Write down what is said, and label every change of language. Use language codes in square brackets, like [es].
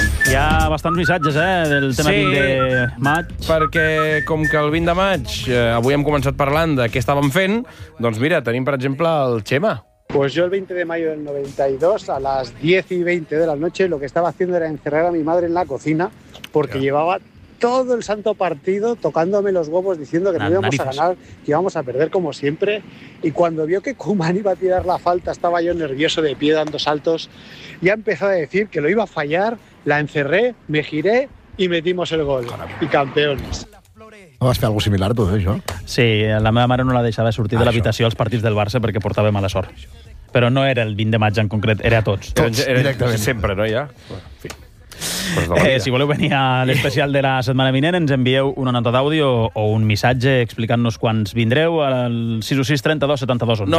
[ca] Hi ha bastants missatges, del tema 20 de maig. Sí, perquè com que el 20 de maig avui hem començat parlant de què estàvem fent, doncs mira, tenim, per exemple, el Xema. [es] Pues yo el 20 de mayo del 92, a las 10 y 20 de la noche, lo que estaba haciendo era encerrar a mi madre en la cocina porque llevaba todo el santo partido tocándome los huevos diciendo que no íbamos a ganar, que íbamos a perder como siempre. Y cuando vio que Koeman iba a tirar la falta, estaba yo nervioso de pie dando saltos, ya empezó a decir que lo iba a fallar, la encerré, me giré y metimos el gol. Caramba. Y campeones. [ca] No vas fer algo similar a tu, això? Sí, la meva mare no la deixava sortir de l'habitació als partits del Barça perquè portava mala sort. Però no era el 20 de maig en concret, era a tots. Tots, directament. Sempre, no, ja? Bueno, en fi. Si voleu venir a l'especial de la setmana vinent, ens envieu una nota d'àudio o un missatge explicant-nos quants vindreu al 606-32-72-11.